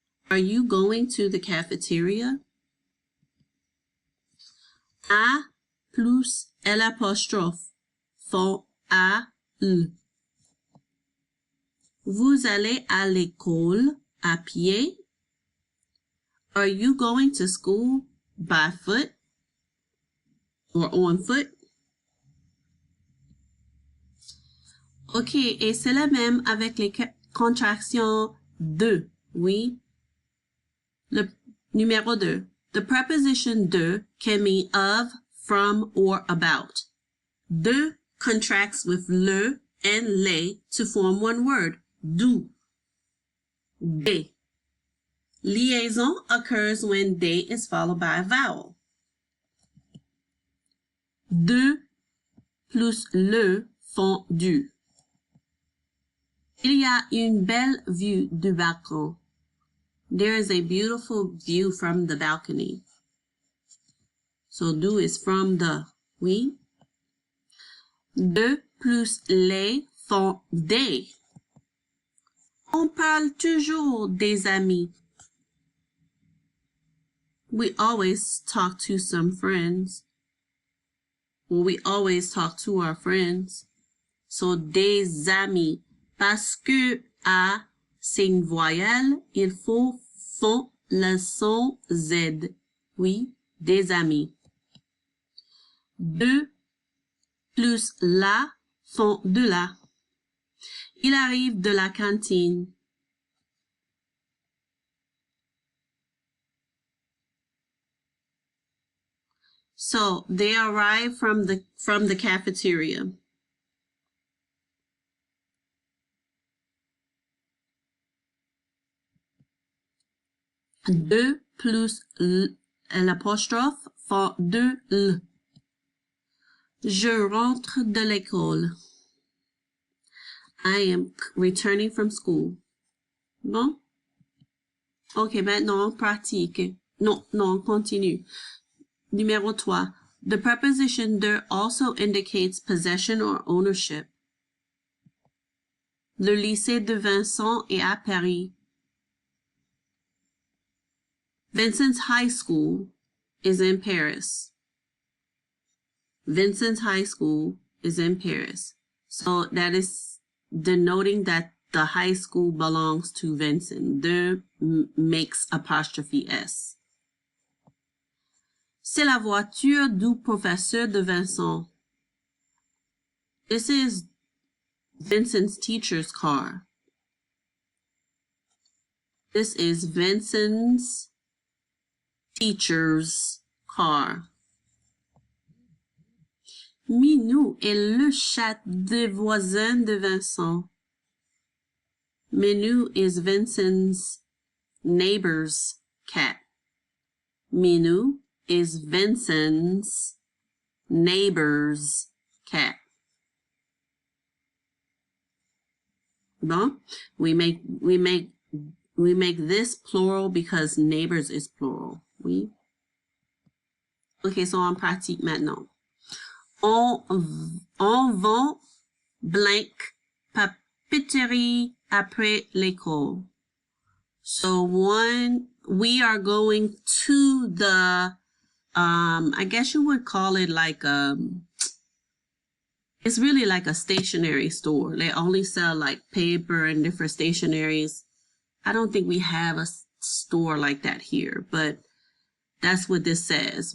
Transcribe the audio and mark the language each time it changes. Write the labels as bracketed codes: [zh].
[en] Are you going to the cafeteria? [fr] A plus l'apostrophe font à l. Vous allez à l'école à pied? [en] Are you going to school by foot or on foot? [fr] Ok, et c'est la même avec les contractions de, oui. Le numéro 2. [en] The preposition de can mean of, from, or about. De contracts with le and les to form one word, do. De. Liaison occurs when de is followed by a vowel. [fr] De plus le font du. Il y a une belle vue du balcon. [en] There is a beautiful view from the balcony. So do is from the, [fr] oui. De plus les font des. On parle toujours des amis. [en] We always talk to some friends. Well, we always talk to our friends. [fr] So des amis. Parce que A, c'est une voyelle, il faut font le son Z. Oui, des amis. De plus la font de la. Il arrive de la cantine. [en] So they arrive from the cafeteria. [fr] De plus l'apostrophe font de l. Je rentre de l'école. [en] I am returning from school. [fr] Bon? Ok, maintenant on pratique. Non, on continue. Numéro 3. [en] The preposition de also indicates possession or ownership. [fr] Le lycée de Vincent est à Paris. [en] Vincent's high school is in Paris. Vincent's high school is in Paris. So that is denoting that the high school belongs to Vincent. De makes apostrophe S. [fr] C'est la voiture du professeur de Vincent. [en] This is Vincent's teacher's car. This is Vincent's teacher's car. [fr] Minou est le chat de voisin de Vincent. [en] Minou is Vincent's neighbor's cat. Minou is Vincent's neighbor's cat. Bon, we make this plural because neighbors is plural. [fr] Oui. Ok, so on pratique maintenant. On vend blank papeterie après l'école. [en] So we are going to the, I guess you would call it like, it's really like a stationery store. They only sell like paper and different stationeries. I don't think we have a store like that here, but that's what this says.